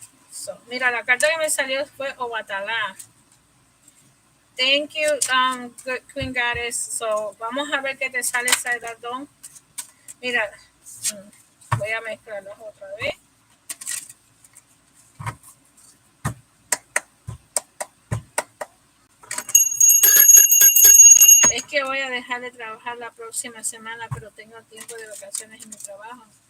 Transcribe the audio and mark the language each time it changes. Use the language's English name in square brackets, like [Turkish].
[English] So, [Spanish] mira, la carta que me salió fue Obatalá. [English] Thank you, Queen Goddess. So, [Spanish] vamos a ver qué te sale, Saidardón. Mira, voy a mezclarlas otra vez. Es que voy a dejar de trabajar la próxima semana, pero tengo tiempo de vacaciones en mi trabajo.